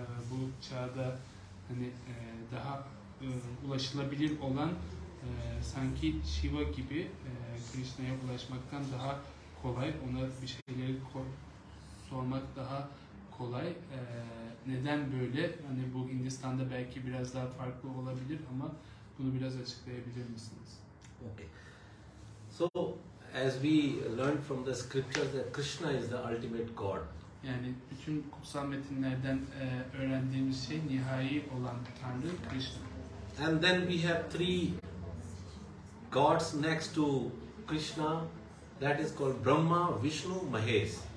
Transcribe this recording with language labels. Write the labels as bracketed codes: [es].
[tr] Bu çağda hani daha ulaşılabilir olan sanki Shiva gibi Krishna'ya ulaşmaktan daha kolay. Ona bir şeyleri sormak daha kolay. Neden böyle? Hani bu Hindistan'da belki biraz daha farklı olabilir ama bunu biraz açıklayabilir misiniz? [en] Okay. So, as we learned from the scriptures, that Krishna is the ultimate God. [tr] Yani bütün kutsal metinlerden öğrendiğimiz şey nihai olan Tanrı Krishna. [en] And then we have three gods next to Krishna. That is called Brahma, Vishnu, Mahesh.